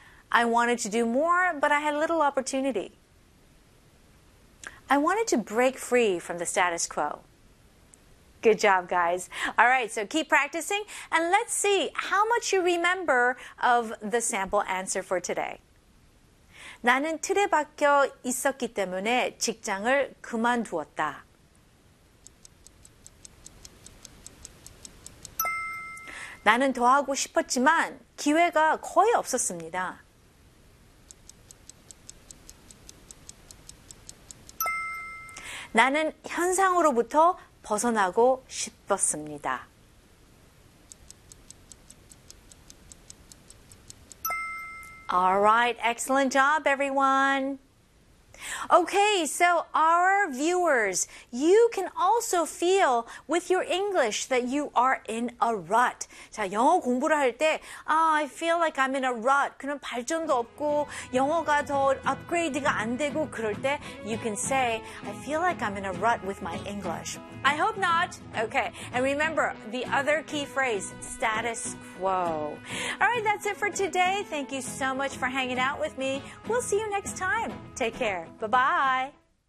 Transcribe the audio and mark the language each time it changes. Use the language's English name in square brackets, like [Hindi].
[English] I wanted to do more, but I had little opportunity. I wanted to break free from the status quo. Good job, guys. All right, so keep practicing, and let's see how much you remember of the sample answer for today. [Korean] 나는 틀에 박혀 있었기 때문에 직장을 그만두었다. 나는 더 하고 싶었지만 기회가 거의 없었습니다. 나는 현상으로부터 벗어나고 싶었습니다. [English] All right, excellent job, everyone. Okay, so our viewers, you can also feel with your English that you are in a rut. [Korean] 자, 영어 공부를 할 때, [English] I feel like I'm in a rut. [Korean] 그럼 발전도 없고, 영어가 더 업그레이드가 안 되고 그럴 때, [English] you can say, I feel like I'm in a rut with my English. I hope not. Okay, and remember, the other key phrase, status quo. All right, that's it for today. Thank you so much for hanging out with me. We'll see you next time. Take care. Bye-bye.